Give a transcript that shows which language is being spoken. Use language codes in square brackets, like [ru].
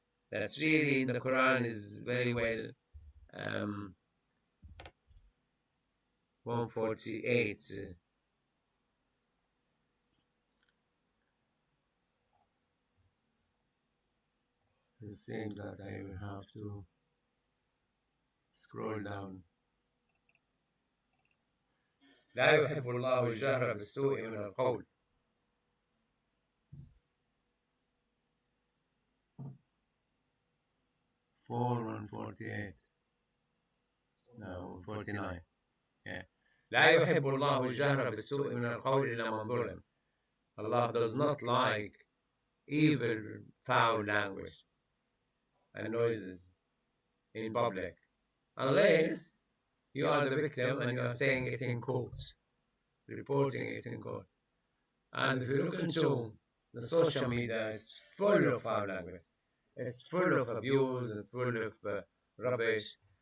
[en] That's really in the Quran is very well 148. It seems that I will have to scroll down. [ar] لا يحب الله الجهر بالسوء من القول. [en] and 48. No, 49. Yeah. [ar] لا يحب الله الجهر بالسوء من القول إلا من ظلم. [en] Allah does not like evil, foul language and noises in public, unless you are the victim and you are saying it in court, reporting it in court. And if you look into the social media, it's full of foul language. It's full of abuse, it's full of rubbish.